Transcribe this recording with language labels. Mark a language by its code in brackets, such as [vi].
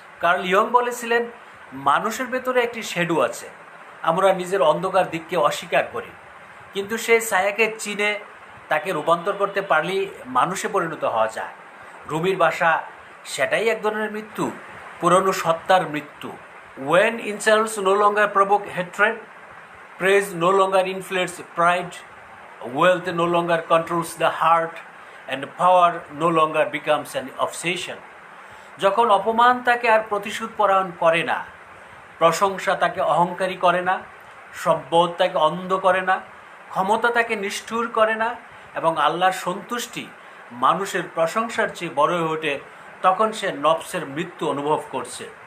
[bn] Curl young বলেছিলেন মানুষের ভেতরে একটি শ্যাডো আছে। আমরা নিজের অন্ধকার দিককে অস্বীকার করি, কিন্তু সেই ছায়াকে চিনে তাকে রূপান্তর করতে পারলেই মানুষে পরিণত হওয়া যায়। রুমির ভাষা সেটাই এক ধরনের মৃত্যু, পুরনো সত্তার মৃত্যু। [en] When insults no longer provoke hatred, praise no longer inflates pride, wealth no longer controls the heart, and power no longer becomes an obsession. [bn] যখন অপমান তাকে আর প্রতিশোধ পরায়ণ করে না, প্রশংসা তাকে অহংকারী করে না, সম্পদ তাকে অন্ধ করে না, ক্ষমতা তাকে নিষ্ঠুর করে না, এবং আল্লাহর সন্তুষ্টি মানুষের প্রশংসার চেয়ে বড় হয়ে ওঠে, তখন সে নফসের মৃত্যু অনুভব করছে।